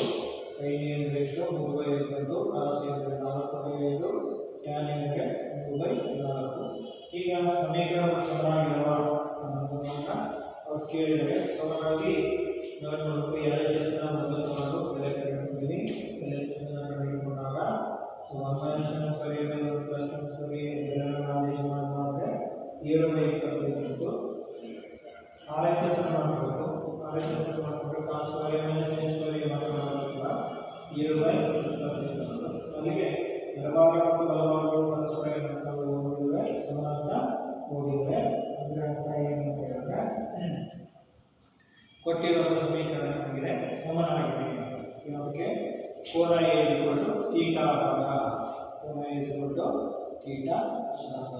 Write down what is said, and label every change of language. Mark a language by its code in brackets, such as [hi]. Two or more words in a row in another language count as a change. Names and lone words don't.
[kn] ಸೈನ್ ಏನಿದೆ ಎಷ್ಟು 3/5 ಕಾಸ್ ಏನಿದೆ 4/5 ಟ್ಯಾನ್ ಏನಿದೆ 3/4. ಈಗ ಸಮೀಕರಣ ಸಮಾನವಾಗಿರುವ ಅನ್ನೋದನ್ನ ಅವ್ರು ಕೇಳಿದರೆ ಸೊ ಹಾಗಾಗಿ ನಾವು ನೋಡಬೇಕು LHS ನ ಮೊದಲು ತಗೊಂಡು ಬೆಲೆ ಕಂಡುಹಿಡ್ಕೊಳ್ತೀವಿ. LHS ನ ಕಂಡುಹಿಡ್ಕೊಂಡಾಗ ಸೊ [en] 1 minus tan square A by 1 plus tan square A [kn] ಬೆಲೆಯನ್ನು ಆದೇಶ ಮಾಡಿದ್ರೆ 7/25 ಇತ್ತು. RHS ಅನ್ನು ಮಾಡಬೇಕು. RHS ಅನ್ನು ಮಾಡಿಕೊಂಡ್ರೆ [en] cos square A minus sin square A [kn] ಮಾಡಬೇಕಾಗಿಲ್ಲ 7/25. ಅಲ್ಲಿಗೆ ಎಡಭಾಗ ಮತ್ತು ಬಲಭಾಗಗಳು ಪರಸ್ಪರ ಓದಿವೆ ಸಮಾನ ಓದಿವೆ. ಅಂದರೆ ಅರ್ಥ ಏನು ಅಂತ ಹೇಳಿದ್ರೆ ಕೊಟ್ಟಿರುವ ಸಮೀಕರಣ ಏನಾಗಿದೆ ಸಮಾನವಾಗಿದೆ. ಯಾವುದಕ್ಕೆ ಕೋನ A θ ಆದಾಗ ಕೋನ A θ ಆದಾಗ.